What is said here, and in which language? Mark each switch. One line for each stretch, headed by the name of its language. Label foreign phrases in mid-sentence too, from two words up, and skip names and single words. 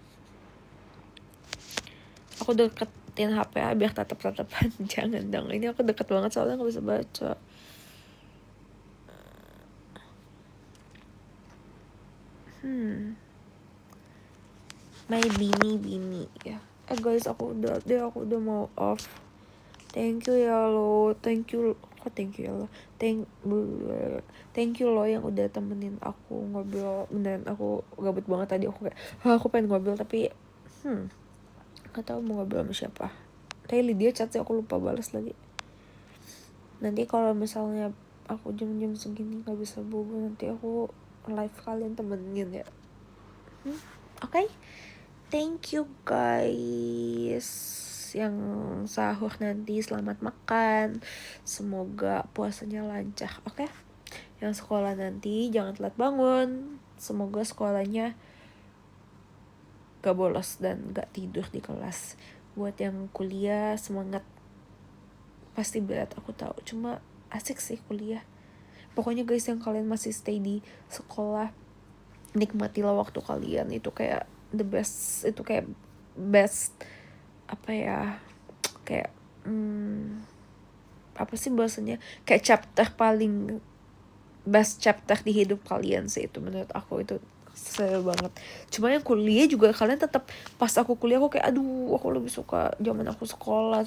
Indonesian: Aku deketin HP biar tatap-tatapan. Jangan dong. Ini aku deket banget soalnya nggak bisa baca. My bini ya. Guys, aku udah mau off.
English: Thank you
Indonesian: ya lo.
English: Thank you
Indonesian: ya lo.
English: Thank you
Indonesian: lo yang udah temenin aku ngobrol. Beneran aku gabut banget tadi, aku kayak aku pengen ngobrol tapi gak tahu mau ngobrol sama siapa. Tadi dia chat sih, aku lupa balas lagi. Nanti kalau misalnya aku jam-jam segini gak bisa bobo, nanti aku live kalian temenin ya. Oke?
English: Thank you guys
Indonesian: yang sahur nanti, selamat makan, semoga puasanya lancar. Oke? Yang sekolah nanti jangan telat bangun, semoga sekolahnya gak bolos dan gak tidur di kelas. Buat yang kuliah, semangat. Pasti berat, aku tahu, cuma asik sih kuliah. Pokoknya guys, yang kalian masih stay di sekolah, nikmatilah waktu kalian. Itu kayak
English: the best,
Indonesian: itu kayak best apa ya, kayak apa sih bahasanya, kayak chapter paling
English: best chapter
Indonesian: di hidup kalian sih itu menurut aku. Itu seru banget. Cuma yang kuliah juga kalian tetap, pas aku kuliah aku kayak aduh aku lebih suka zaman aku sekolah.